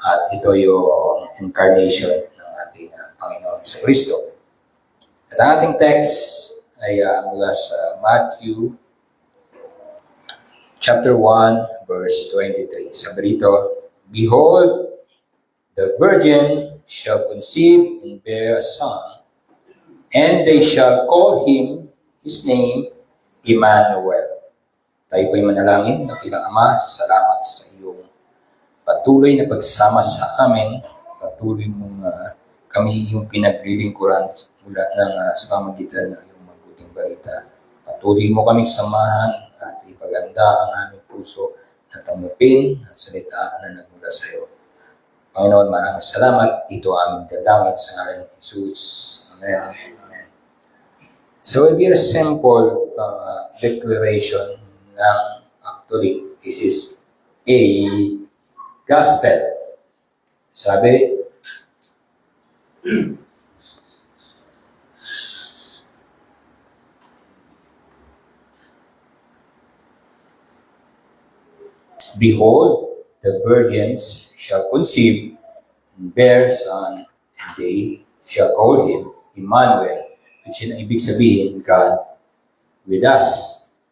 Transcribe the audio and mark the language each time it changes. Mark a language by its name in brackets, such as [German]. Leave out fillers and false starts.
[Filipino] At ito yung incarnation ng ating Panginoon sa Kristo. At ang ating text ay mula sa [English] Matthew chapter 1, verse 23. [Filipino] Sabi rito, [English] "Behold, the virgin shall conceive and bear a son, and they shall call him, his name, Emmanuel." [Filipino] Tayo po'y manalangin. Dakilang Ama, salamat sa iyong patuloy na pagsama sa amin. Patuloy mong kami yung pinaglilingkuran mula sa pamagitan ng iyong mabuting balita. Patuloy mo kaming samahan at ipaganda ang aming puso na tanggapin ang salita na nagmula sa iyo. Panginoon, maraming salamat. Ito aming dalangin sa ngalan ng Jesus. Amen. Amen. [English] So, it will be a simple declaration ng actually, this is a gospel. [Filipino] Sabi, [English] "Behold, the virgins shall conceive and bear a son, and they shall call him Emmanuel," which is [Filipino] ibig sabihin, [English] God with us.